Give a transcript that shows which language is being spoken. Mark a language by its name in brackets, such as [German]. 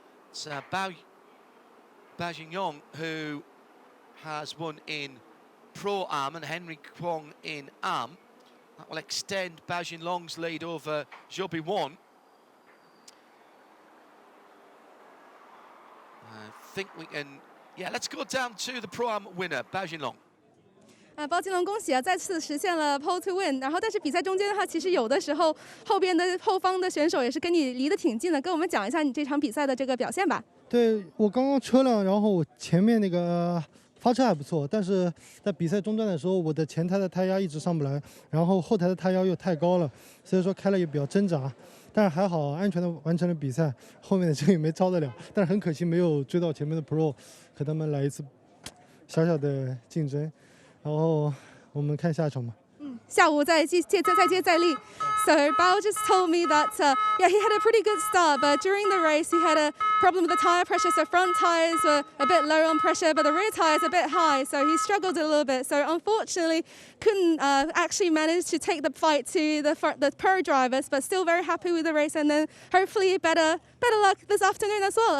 [English] It's Bao Jingyong, who has won in Pro-Am, and Henry Kwong in Am. That will extend Bao Jinlong's lead over Zhou Biwan. I think we can... Yeah, let's go down to the Pro-Am winner, Bao Jinlong. [Chinese] 包金龙恭喜啊，再次实现了 [English] pole to win。 [Chinese] 然后，但是比赛中间的话，其实有的时候后方的选手也是跟你离得挺近的，跟我们讲一下你这场比赛的这个表现吧。对，我刚刚车辆，然后我前面那个发车还不错，但是在比赛中段的时候，我的前胎的胎压一直上不来，然后后台的胎压又太高了，所以说开了也比较挣扎。但是还好，安全的完成了比赛，后面的车也没超得了，但是很可惜没有追到前面的 Pro， 和他们来一次小小的竞争。然后我们看下一场吧。下午再接再厉。 [English] So Bao just told me that yeah, he had a pretty good start, but during the race he had a problem with the tire pressure. So front tires were a bit low on pressure, but the rear tires a bit high. So he struggled a little bit. So unfortunately, couldn't actually manage to take the fight to the pro drivers, but still very happy with the race. And then hopefully better luck this afternoon as well.